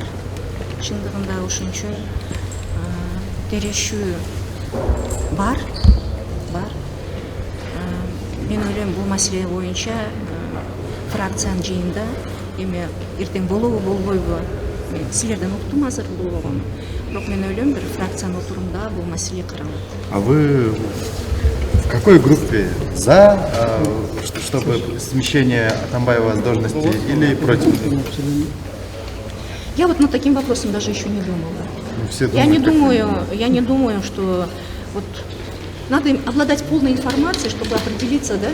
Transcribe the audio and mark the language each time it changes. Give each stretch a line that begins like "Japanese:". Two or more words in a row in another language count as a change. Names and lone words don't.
Kyrgyz: Чындыгында ушун үчүн терешүү бар. Мен ойлойм, бул маселе боюнча фракциянын жыйында эми эртең болобу болбойбу, мен силерден уктум азыр болбогонун. Бирок мен ойлойм, бир фракциянын отурумда бул маселе каралат.
Russian: А вы в какой группе? За, чтобы смещение Атамбаева с должности или против? Я вот над таким вопросом даже еще не думала. Все Я не думают, думаю, что вот надо обладать полной информацией, чтобы определиться, да?